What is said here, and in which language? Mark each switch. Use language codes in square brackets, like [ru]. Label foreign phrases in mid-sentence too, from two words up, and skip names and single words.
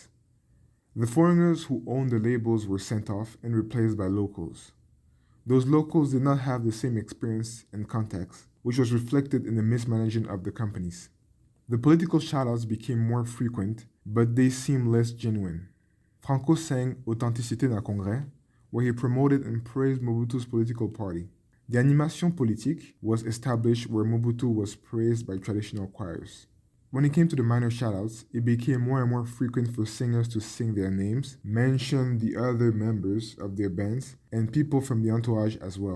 [en] The foreigners who owned the labels were sent off and replaced by locals. Those locals did not have the same experience and context, which was reflected in the mismanagement of the companies. The political shoutouts became more frequent, but they seemed less genuine. Franco sang Authenticité dans Congrès, where he promoted and praised Mobutu's political party. The [fr] animation politique [en] was established where Mobutu was praised by traditional choirs. When it came to the minor shoutouts, it became more and more frequent for singers to sing their names, mention the other members of their bands, and people from the entourage as well.